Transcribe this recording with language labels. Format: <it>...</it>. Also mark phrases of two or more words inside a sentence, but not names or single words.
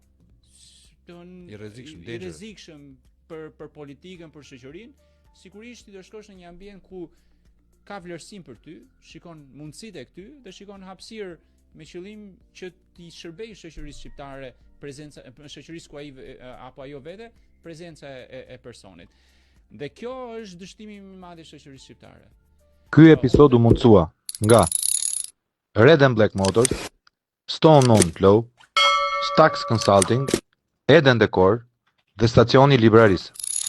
<sq>I rrezikshëm për politikën, për shoqërinë, sigurisht ti do shkosh në një ambient ku ka vlerësim për ty, shikon mundësitë e ty dhe shikon hapësirë me qëllim që ti shërbej shoqërisë shqiptare, prezenca e shoqërisë ku ai apo ajo vete, prezenca e personit. Dhe kjo është dështimi më i madh i shoqërisë shqiptare. Ky episod u mundësua nga Red and Black Motors, Stone On Flow, Stax Consulting, Eden Decor dhe Stacioni Libraris.</sq>